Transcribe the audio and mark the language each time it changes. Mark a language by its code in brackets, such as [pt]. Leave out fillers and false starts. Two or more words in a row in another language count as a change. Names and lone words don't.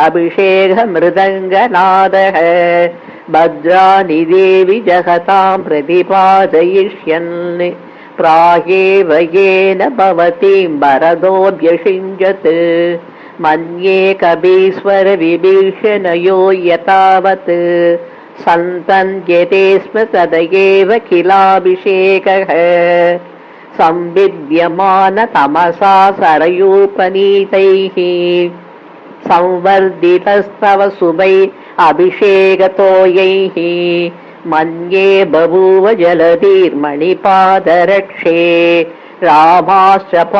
[sa] अभिषेक मृदङ्गनादः भद्राणि देवि जगताम् प्रतिपादयिष्यन् प्रागेव एन भवतीम् भरतोऽभ्यषिञ्चत् मन्ये कपीश्वर विभीषणयो यथावत् सन्तन्यते स्म तथैव किलाभिषेकः. संविद्यमान तमसा सरयूपनीतैः संवर्धितस्तव सुबै अभिषेकतोयैः मन्ये बभूव जलधिर्मणिपादरक्षे रामाश्च